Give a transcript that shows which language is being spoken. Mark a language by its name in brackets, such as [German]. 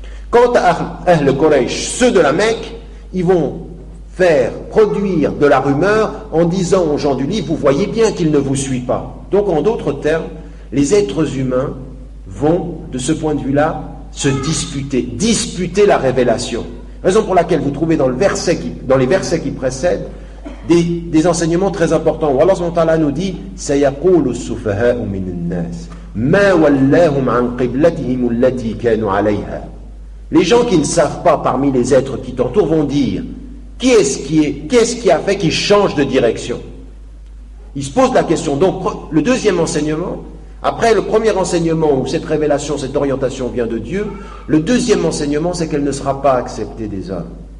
[French] Quant à Ahl Quraysh, ceux de la Mecque, ils vont faire produire de la rumeur en disant aux gens du livre, vous voyez bien qu'il ne vous suit pas. Donc en d'autres termes, les êtres humains vont, de ce point de vue-là, se disputer la révélation. Raison pour laquelle vous trouvez dans les versets qui précèdent des enseignements très importants. Où Allah subhanahu wa ta'ala nous dit [Arabic] سَيَقُولُ السُّفَهَاءُ مِنَ النَّاسِ مَا وَلَّاهُمْ عَنْ قِبْلَتِهِمُ الَّتِي كَانُوا عَلَيْهَا. [French] Les gens qui ne savent pas parmi les êtres qui t'entourent vont dire qu'est-ce qui a fait qu'ils changent de direction? Ils se posent la question. Donc le deuxième enseignement, après le premier enseignement où cette révélation, cette orientation vient de Dieu, le deuxième enseignement c'est qu'elle ne sera pas acceptée des hommes.